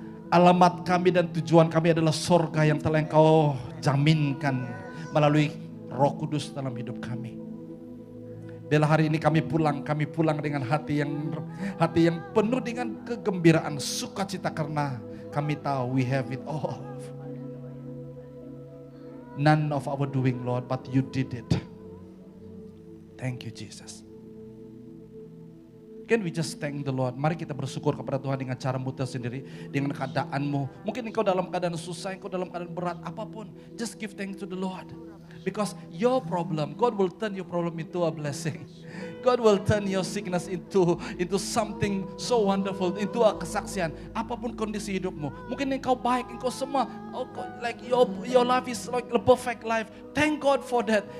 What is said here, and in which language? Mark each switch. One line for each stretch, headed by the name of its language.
Indonesian: Alamat kami dan tujuan kami adalah surga yang telah Engkau jaminkan melalui Roh Kudus dalam hidup kami. Bila hari ini kami pulang dengan hati yang penuh dengan kegembiraan, sukacita karena kami tahu
English: we have it all. None of our doing Lord, but you did it. Thank you Jesus. Can we just thank the Lord?
Indonesian: Mari kita bersyukur kepada Tuhan dengan caramu tersendiri, dengan keadaanmu. Mungkin engkau dalam keadaan susah, engkau dalam keadaan berat, apapun.
English: Just give thanks to the Lord. Because your problem, God will turn your problem into a blessing. God will turn your sickness into something so wonderful, into a kesaksian.
Indonesian: Apapun kondisi hidupmu. Mungkin engkau baik, engkau semua,
English: like your life is like a perfect life. Thank God for that.